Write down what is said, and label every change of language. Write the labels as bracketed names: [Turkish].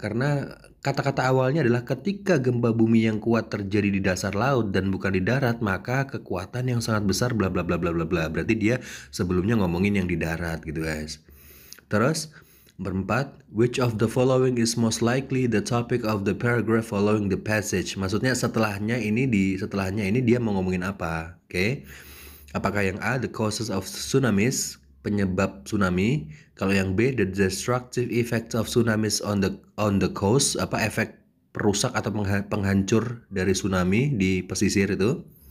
[Indonesian] Karena kata-kata awalnya adalah ketika gempa bumi yang kuat terjadi di dasar laut dan bukan di darat, maka kekuatan yang sangat besar bla bla bla bla bla bla. Berarti dia sebelumnya ngomongin yang di darat gitu guys. Terus berempat, [English] which of the following is most likely the topic of the paragraph following the passage? [Indonesian] Maksudnya setelahnya ini dia mau ngomongin apa? Oke. Apakah yang A, [English] the causes of tsunamis, [Indonesian] penyebab tsunami? Kalau yang B, [English] the destructive effects of tsunamis on the coast, [Indonesian] efek perusak atau penghancur dari tsunami di pesisir itu?